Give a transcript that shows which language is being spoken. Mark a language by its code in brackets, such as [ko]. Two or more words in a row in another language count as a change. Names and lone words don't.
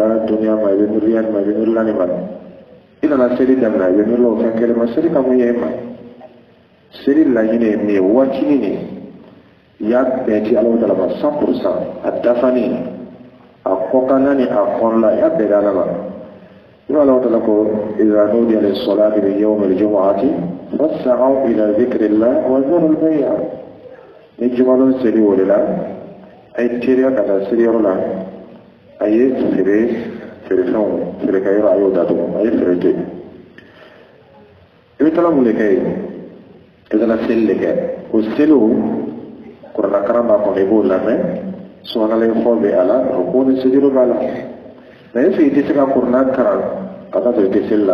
[bm] duniya ma i bɛ miiri yanni ma i bɛ miirila nin ma i nana seli daminɛ i bɛ miirila o fɛn kelen ma seli ka mun ye i ma seli laɲini ye min ye waatini ni i y'a bɛɛ ci ala ma 100% a dafani a kɔkanna ni a kɔnɔla i y'a bɛɛ di ala ma i b'a ala ko [ar] إذا نودي للصلاة من يوم الجمعة فاسعوا إلى ذكر الله وذروا البيع [bm] ni jumalon seli o de la a ye teriya ka taa seliyɔrɔ la a ye feerefɛnw feerekɛyɔrɔ a y'o datugu a ye feere to yen i bɛ tila mun de kɛ yen i bɛ seli de kɛ o seliw kuranakaran b'a kɔnɔ i b'o lamɛn sɔnalen fɔ bɛ a la o ko ni sejuru b'a la [fr] mais est-ce que [bm] i tɛ se ka kuranna karan ka taa sɔrɔ i tɛ seli la